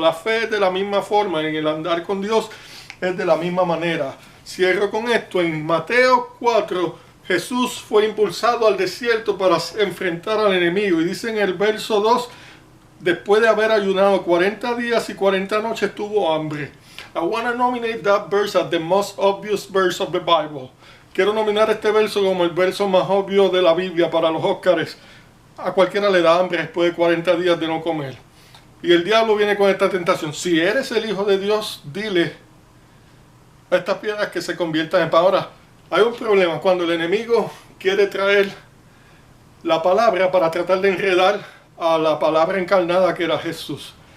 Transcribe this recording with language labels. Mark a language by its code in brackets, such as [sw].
[es] La fe es de la misma forma, en el andar con Dios es de la misma manera. Cierro con esto. En Mateo 4, Jesús fue impulsado al desierto para enfrentar al enemigo. Y dice en el verso 2, después de haber ayunado 40 días y 40 noches, tuvo hambre. [en] I want to nominate that verse as the most obvious verse of the Bible. [es] Quiero nominar este verso como el verso más obvio de la Biblia para los Óscares. A cualquiera le da hambre después de 40 días de no comer. Y el diablo viene con esta tentación. Si eres el Hijo de Dios, dile a estas piedras que se conviertan en pan. Ahora, hay un problema cuando el enemigo quiere traer la palabra para tratar de enredar a la palabra encarnada que era Jesús.